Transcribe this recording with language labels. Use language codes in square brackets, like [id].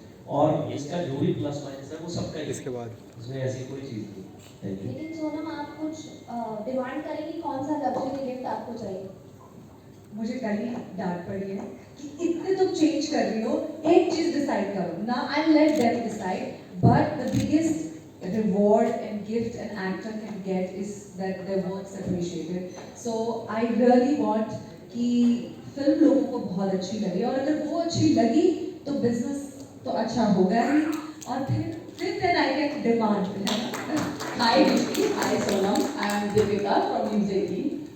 [hi] और इसका जो भी प्लस माइनस है वो सबका ही है। इसके बाद इसमें ऐसी कोई चीज़ नहीं। Thank you. लेकिन सोनम आप कुछ डिमांड करेंगी, कौन सा लग्जरी गिफ्ट आपको चाहिए? मुझे कल ही डांट पड़ी है कि इतने तुम चेंज कर रही हो, एक चीज डिसाइड करो ना। [en] I let them decide, but the biggest reward and gift an actor can get is that their work's appreciated. So I really want [hi] कि फिल्म लोगों को बहुत अच्छी लगे, और अगर वो अच्छी लगी तो बिजनेस तो अच्छा होगा ही, और फिर [en] then I get demand. Hi Rishi, hi Sonam, I am Deepika from news 18।